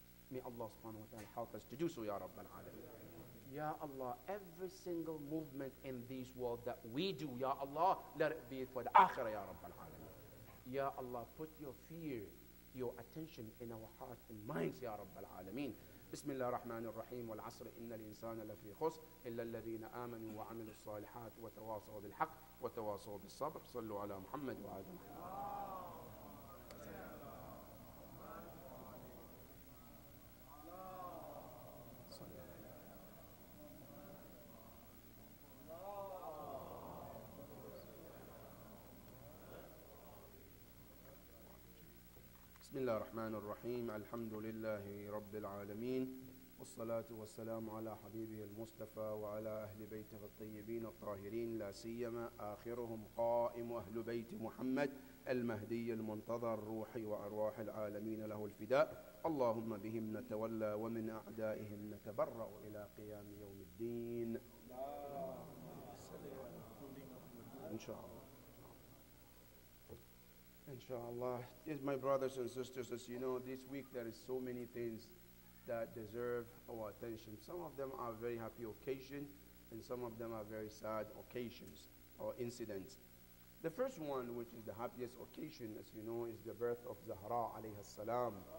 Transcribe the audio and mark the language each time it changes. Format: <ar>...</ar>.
<en>May Allah subhanahu wa ta'ala help us to do so, Ya Rabbal Alameen. Ya Allah, every single movement in this world that we do, Ya Allah, let it be for the Akhirah, Ya Rabbal Alameen. Ya Allah, put your fear, your attention in our hearts and minds, Ya Rabbal Alameen.</en> <ar>بسم الله الرحمن الرحيم والعصر إن الإنسان لفي خسر إلا الذين آمنوا وعملوا الصالحات وتواصوا بالحق وتواصوا بالصبر صلوا على محمد وآل محمد. بسم الله الرحمن الرحيم الحمد لله رب العالمين والصلاة والسلام على حبيبه المصطفى وعلى أهل بيته الطيبين الطاهرين لا سيما آخرهم قائم أهل بيت محمد المهدي المنتظر روحي وأرواح العالمين له الفداء اللهم بهم نتولى ومن أعدائهم نتبرأ إلى قيام يوم الدين إن شاء الله. Inshallah.</ar> <en>Yes, my brothers and sisters, as you know, this week there is so many things that deserve our attention. Some of them are very happy occasions, and some of them are very sad occasions or incidents. The first one, which is the happiest occasion, as you know, is the birth of Zahra alayhi salam.</en>